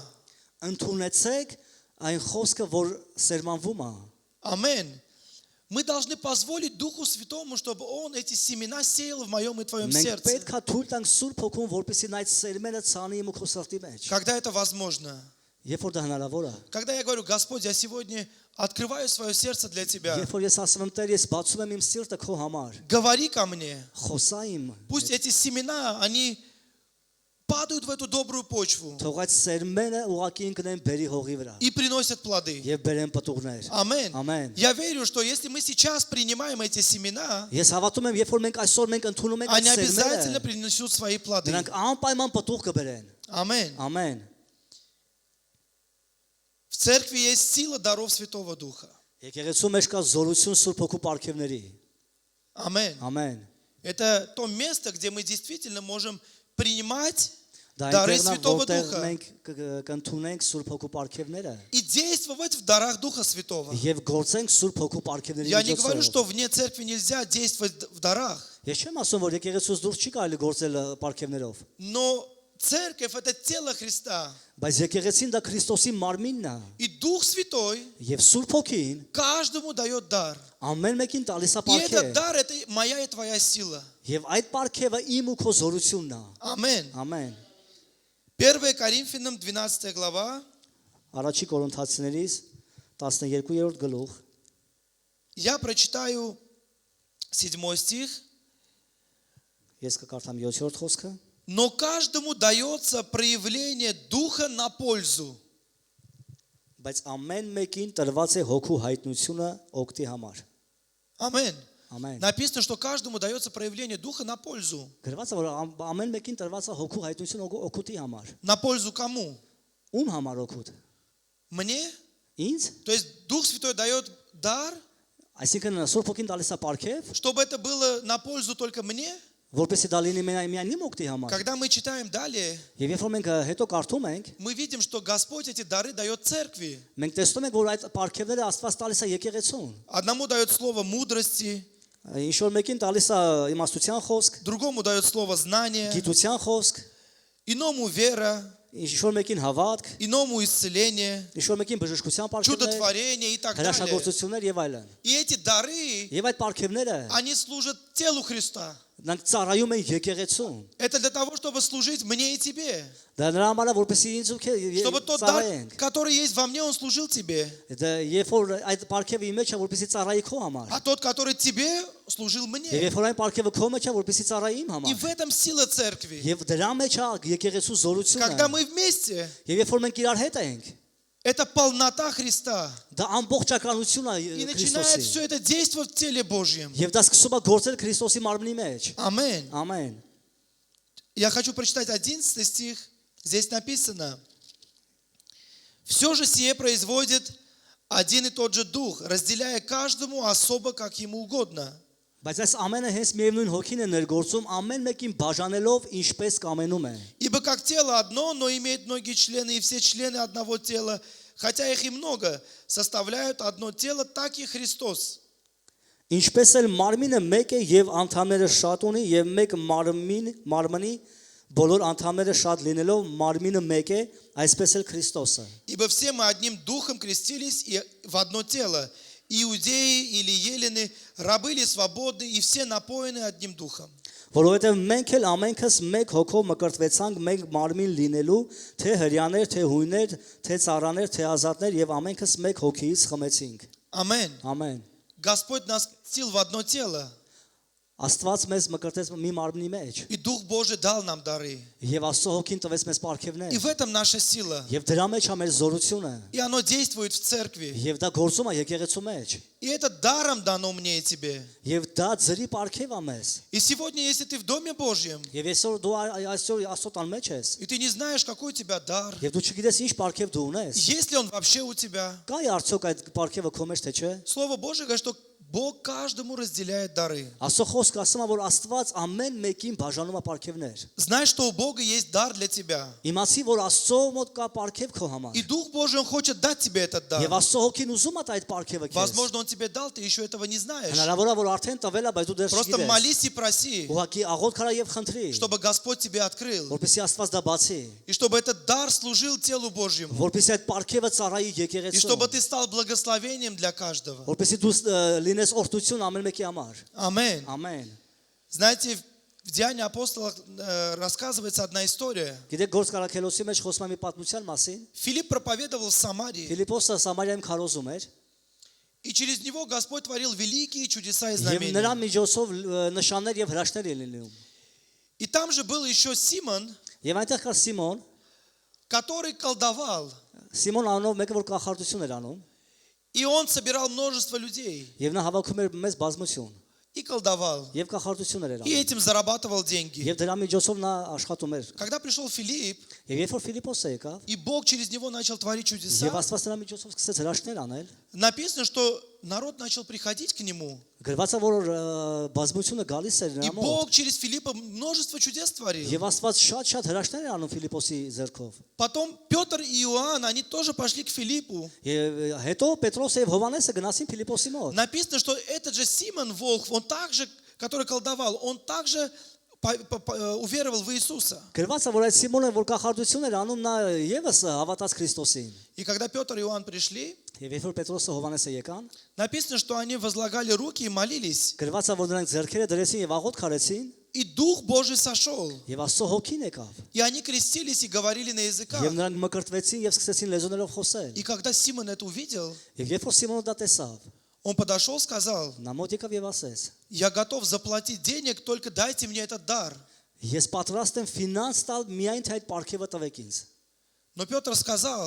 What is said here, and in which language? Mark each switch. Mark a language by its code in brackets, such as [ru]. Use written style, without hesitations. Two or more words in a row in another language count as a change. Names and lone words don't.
[hy] Ընդունեցեք այն խոսքը, որ սերմանվում է։ [ru] Аминь. Мы должны позволить Духу Святому, чтобы Он эти семена сеял в моем и твоем [hy] Մենք [ru] сердце. [hy] պետք է թույլ տանք Սուրբ Հոգուն, որպեսզի նա այդ սերմենը ցանի իմ ու քո սրտի մեջ։ [ru] Когда это возможно? [hy] Երբ որ դա հնարավոր է։ [ru] Когда я говорю: Господь, я сегодня открываю свое сердце для Тебя. [hy] Երբ որ ես ասում եմ Տեր, ես բացում եմ իմ սիրտը քո համար։ [ru] Говори ко мне. [hy] Խոսա իմ։ [ru] Пусть эти семена, они падают в эту добрую почву [hy] Թող այդ սերմենը ուղակի ինքնեն բերի հողի վրա [ru] и приносят плоды. [hy] եւ բերեն պտուղներ։ Ամեն. Ամեն։ [ru] Я верю, что если мы сейчас принимаем эти семена, [hy] Ես հավատում եմ, երբ որ մենք այսօր մենք ընդունում ենք [ru] они [hy] այդ [ru] обязательно [hy] սերմենը, [ru] принесут свои плоды. [hy] նրանք անպայման պտուղ կբերեն։ [ru] Аминь. [hy] Ամեն։ [ru] В церкви есть сила даров Святого Духа. [hy] Եկեղեցու մեջ կա զորություն Սուրբ Հոգու պարգևների։ [ru] Аминь. [hy] Ամեն։ [ru] Это то место, где мы действительно можем принимать [hy] Դա [ru] дары [hy] այնտեղն է, [ru] Святого [hy] որտեղ [ru] Духа [hy] մենք կընդունենք Սուրբ Հոգու պարգևները [ru] и действовать в дарах Духа Святого. [hy] եւ գործենք Սուրբ Հոգու պարգևների [ru] Я не говорю, [hy] միջոցով։ [ru] что вне церкви нельзя действовать в дарах, [hy] Ես չեմ ասում, որ եկեղեցուց դուրս չի կարելի գործել պարգևներով, [ru] но церковь – это тело Христа. [hy] բայց եկեղեցին դա Քրիստոսի մարմինն է [ru] И Дух Святой [hy] եւ Սուրբ Հոգին [ru] каждому дает дар. [hy] ամեն մեկին տալիս է [ru] И этот [hy] պարգև [ru] дар – это моя и твоя сила. [hy] եւ այդ պարգևը իմ ու քո զորությունն է։ [ru] Аминь. [hy] Ամեն։ [ru] 1 Коринфянам 12 глава. [hy] Առաջի Կորինթացիներից 12-րդ գլուխ [ru] Я прочитаю 7 стих. [hy] ես կկարդամ 7-րդ խոսքը։ [ru] Но каждому дается проявление Духа на пользу. [hy] Բայց ամեն մեկին տրված է հոգու հայտնությունը օգտի համար։ [ru] Аминь. [hy] Ամեն։ [ru] Написано, что каждому дается проявление Духа на пользу. [hy] Գրված է որ ամեն մեկին տրված է հոգու հայտնությունը օգուտի համար։ [ru] На пользу кому? [hy] Ում համար օգուտ։ [ru] Мне? [hy] Ինձ։ [ru] То есть Дух Святой дает дар, [hy] Այսինքն Սուրբ Հոգին տալիս է պարգև, [ru] чтобы это было на пользу только мне. [hy] որպեսզի դա լինի միայն իմ օգտի համար։ [ru] Когда мы читаем далее, [hy] Եվ երբ որ մենք հետո կարդում ենք, [ru] мы видим, что Господь эти дары дает церкви. [hy] մենք տեսնում ենք, որ այդ պարգևները Աստված տալիս է եկեղեցուն։ [ru] Одному дает слово мудрости, [hy] Ինչ որ մեկին տալիս է իմաստության խոսք, [ru] другому дает слово знания, [hy] գիտության խոսք, [ru] иному вера, [hy] ինչ որ մեկին հավատք, [ru] иному исцеление, [hy] ինչ որ մեկին բժշկության պարգևներ, [ru] чудотворение и так далее. [hy] հրաշագործություններ եւ այլն։ [ru] И эти дары, [hy] Եվ այդ պարգևները [ru] они служат телу Христа. [hy] նրանք ծառայում են եկեղեցուն։ [ru] Это для того, чтобы служить мне и тебе. [hy] Դա նրա համար է, որպեսզի ինձ ու [ru] Чтобы тот дар, [hy] ծառայենք։ [ru] который есть во мне, он служил тебе. [hy] Դա երբ որ այդ պարգևը իմ մեջ է, որպեսզի ծառայի քո համար։ [ru] А тот, который тебе, служил [hy] Եվ [ru] мне. [hy] երբ որ այն պարգևը քո մեջ է, որպեսզի ծառայի իմ [ru] И [hy] համար։ [ru] в этом сила церкви. [hy] Եվ դրա մեջ է եկեղեցու զորությունը։ [ru] Когда мы вместе, [hy] Եվ երբ որ մենք իրար հետ ենք, [ru] это полнота Христа. [hy] դա ամբողջականությունն [ru] И [hy] է [ru] начинает [hy] Քրիստոսի։ [ru] все это действовать в теле Божьем. [hy] Եվ դա սկսում է գործել Քրիստոսի մարմնի մեջ։ [ru] Аминь. [hy] Ամեն։ [ru] Я хочу прочитать 11 стих. Здесь написано: «Все же сие производит один и тот же Дух, разделяя каждому особо, как ему угодно». [hy] Բայց այս ամենը հենց միևնույն հոգին է ներգործում ամեն մեկին բաժանելով ինչպես կամենում է։ [ru] Ибо как тело одно, но имеет многие члены, и все члены одного тела, хотя их и много, составляют одно тело, так и Христос. [hy] Ինչպես էլ մարմինը մեկ է եւ անդամները շատ ունի եւ մեկ մարմնի բոլոր անդամները շատ լինելով մարմինը մեկ է, այսպես էլ Քրիստոսը։ [ru] Ибо все мы одним духом крестились и в одно тело, иудеи или елены, рабы или свободны, и все напоены одним духом. [hy] Որովհետև մենք էլ ամենքս մեկ հոգով մկրտվեցանք մեկ մարմին լինելու, թե հрьяաներ, թե հույներ, թե ծառաներ, թե ազատներ եւ ամենքս մեկ հոգիից խմեցինք։ [ru] Аминь. [hy] Ամեն։ [ru] Господь нас крестил в одно тело, [hy] Աստված մեզ մկրտեց մի մարմնի մեջ [ru] и Дух Божий дал нам дары. [hy] եւ Աստծո հոգին տվեց մեզ [ru] И [hy] պարգևներ [ru] в этом наша сила. [hy] եւ դրա մեջ է մեր զորությունը [ru] И оно действует в церкви. [hy] եւ դա գործում է եկեղեցու մեջ [ru] И это даром дано мне и тебе. [hy] եւ դա ձրի պարգև է մեզ [ru] И сегодня, если ты в Доме Божьем, [hy] եւ այսօր դու այսօր Աստծո տան մեջ ես [ru] и ты не знаешь, какой у тебя дар, [hy] եւ дու չգիտես ինչ պարգև դու ունես [ru] есть ли он вообще у тебя, [hy] կա՞ արդյոք այդ պարգևը քո մեջ թե չէ [ru] Слово Божие говорит, что Бог каждому разделяет дары. [hy] Աստծո խոսքը ասում է որ Աստված ամեն մեկին բաժանում է պարգևներ [ru] Знай, что у Бога есть дар для тебя. [hy] իմացի որ Աստծո մոտ կա պարգև քո համար [ru] И Дух Божий, Он хочет дать тебе этот дар. [hy] եւ Աստծո հոգին ուզում է այդ պարգևը քեզ [ru] Возможно, Он тебе дал, ты еще этого не знаешь. [hy] հնարավոր է որ արդեն տվել է բայց դու դեռ [ru] Просто [hy] չգիտես [ru] молись и проси, [hy] ուղղակի աղոթ քարա եւ խնդրի [ru] чтобы Господь тебе открыл. [hy] որպեսզի Աստված դա բացի [ru] И чтобы этот дар служил телу Божьему. [hy] որպեսզի այդ պարգևը ծառայի [ru] И [hy] եկեղեցուն [ru] чтобы ты стал благословением для каждого. [hy] որպեսզի դու լինես օրհնություն ամեն մեկի համար [ru] Аминь. [hy] ամեն [ru] Знаете, в Деянии апостолов рассказывается одна история. [hy] գիտեք գործ կարաքելոսի մեջ խոսում է մի պատմության մասին [ru] Филипп проповедовал в Самарии, [hy] Ֆիլիպոսը Սամարիայում քարոզում էր [ru] и через него Господь творил великие чудеса и [hy] եւ նրա [ru] знамения. [hy] միջոցով նշաններ եւ հրաշքներ են լինում [ru] И там же был еще Симон, [hy] եւ այնտեղ կար Սիմոն [ru] который колдовал. [hy] Սիմոն անունով մեկը որ կախարդություն էր անում [ru] И он собирал множество людей [hy] եւ նա հավաքում էր մեծ բազմություն [ru] и колдовал. [hy] եւ կախարդություններ էր [ru] И [hy] անում [ru] этим зарабатывал деньги. [hy] եւ դրա միջոցով նա աշխատում էր [ru] Когда пришел Филипп, [hy] եւ երբ որ Ֆիլիպոսը եկավ [ru] и Бог через него начал творить [hy] եւ [ru] чудеса, [hy] Աստված նրա միջոցով սկսեց հրաշքներ անել [ru] написано, что народ начал приходить к нему. [hy] գրված է որ բազմությունը գալիս էր [ru] И [hy] նրա մոտ [ru] Бог через Филиппа множество чудес творил. [hy] Եվ Աստված շատ հրաշքներ էր անում Ֆիլիպոսի ձեռքով։ [ru] Потом Петр и Иоанн, они тоже пошли к Филиппу. [hy] Եվ հետո Պետրոսը եւ Հովանեսը գնացին Ֆիլիպոսի մոտ։ [ru] Написано, что этот же Симон Волхв, он также, который колдовал, он также уверовал в Иисуса. [hy] Գրված է որ այդ Սիմոնը որ կախարդություն էր անում նա եւս հավատաց Քրիստոսին։ [ru] И когда Петр и Иоанн пришли, [hy] Եվ երբ որ Պետրոսը Հովանեսը եկան, [ru] написано, что они возлагали руки и молились. [hy] գրված է որ նրանք ձեռքերը դրեցին եւ աղոթք արեցին [ru] И Дух Божий сошел. [hy] եւ Աստծո հոգին եկավ։ [ru] И они крестились и говорили на языках. [hy] Եվ նրանք մկրտվեցին եւ սկսեցին լեզուներով խոսել։ [ru] И когда Симон это увидел, [hy] Եվ երբ որ Սիմոնը դա տեսավ, [ru] он подошел и сказал: [hy] նա մոտ եկավ եւ ասեց. [ru] я готов заплатить денег, только дайте мне этот дар. [hy] Ես պատրաստ եմ ֆինանս տալ միայն թե այդ պարգևը տվեք ինձ։ [ru] Но Петр сказал,